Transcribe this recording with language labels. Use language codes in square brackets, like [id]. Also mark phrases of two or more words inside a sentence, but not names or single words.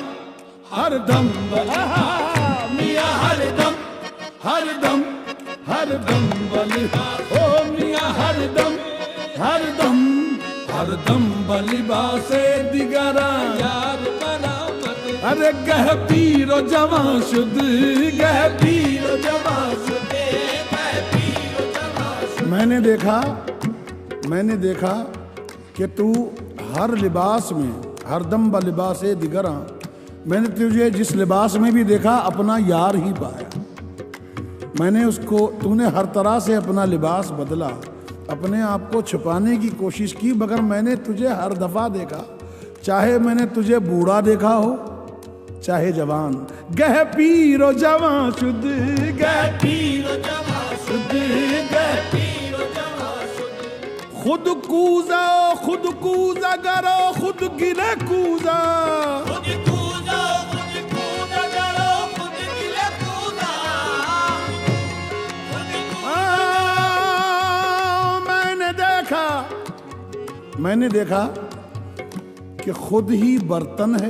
[fa] ہر دم میاں ہر دم ہر دم ہر دم بلباس. او میاں ہر دم ہر دم ہر دم بلباس دیگرا یار برآمد. ارے گہ پیر و جوان شد. گہ پیر و جوان شد. [ur] میں نے دیکھا کہ تو ہر لباس میں [fa] ہر دم بلباس دیگراں [ur] میں نے تجھے جس لباس میں بھی دیکھا اپنا یار ہی پایا. میں نے اس کو تو نے ہر طرح سے اپنا لباس بدلا, اپنے آپ کو چھپانے کی کوشش کی, مگر میں نے تجھے ہر دفعہ دیکھا, چاہے میں نے تجھے بوڑھا دیکھا ہو چاہے جوان. [fa] گہ پیر و جوان شد, گہ پیر و جوان شد, گہ پیر و جوان شد. خود کوزا خود کوزا گرو خود گلے کوزا, خود کوزا کرو خود گلے کوزا. [ur] میں نے دیکھا کہ خود ہی برتن ہے.